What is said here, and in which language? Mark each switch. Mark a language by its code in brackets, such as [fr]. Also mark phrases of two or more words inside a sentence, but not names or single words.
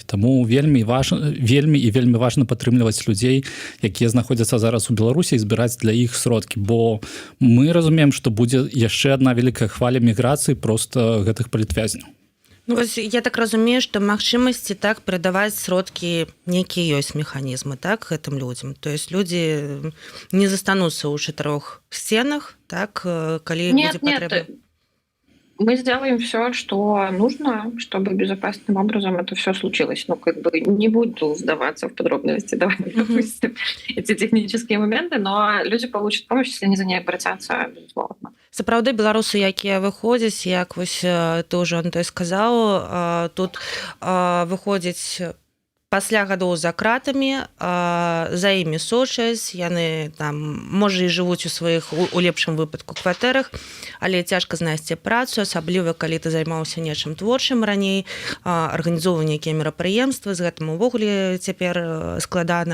[be] Таму вельмі важна падтрымліваць людзей, якія знаходзяцца зараз у Беларусі, і збіраць для іх сродкі, бо мы разумеем, што будзе яшчэ адна вялікая хваля міграцыі проста гэтых палітвязняў. Ну, вось я так разумею, што магчымасці так перадаваць сродкі нейкія ёсць механізмы, так, гэтым людзям. [ru] То есть [be] людзі не застануцца ў 4 сценах, так, калі будзе патрэба. [ru] Мы сделаем все, что нужно, чтобы безопасным образом это все случилось. Ну, как бы не буду вдаваться в подробности, давай допустим эти технические моменты, но люди получат помощь, если они за ней обратятся, безусловно. [be] Сапраўды беларусы, якія выходзяць, як вось ты ўжо Антой сказаў, тут выходзяць пасля гадоў за кратамі, за імі сочаць, яны там, можа, і жывуць у сваіх, у лепшым выпадку, кватэрах, але цяжка знайсці працу, асабліва, калі ты займаўся нечым творчым раней, арганізоўваў нейкія мерапрыемствы, з гэтым увогуле цяпер складана.